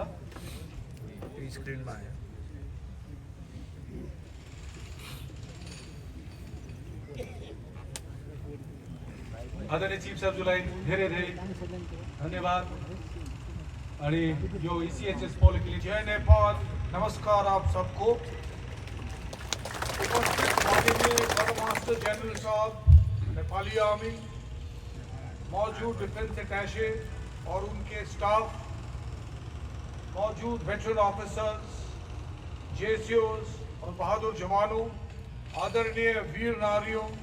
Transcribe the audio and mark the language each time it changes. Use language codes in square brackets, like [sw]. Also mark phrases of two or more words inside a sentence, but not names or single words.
[ne] स्क्रिनमा आयो। आदरणीय चीफ साहबज्यूलाई धेरै धेरै धन्यवाद। अनि यो ECHS पॉलिक्लिनिक [hi] जय नेपाल, नमस्कार आप सबको। उपस्थित माननीय मास्टर जनरल साहब, नेपाली आर्मी, मौजूद डिफेंस अटैचे और उनके स्टाफ, मौजूद वेटरन ऑफिसर्स, JCOs और बहादुर जवानों, आदरणीय वीर नारियों,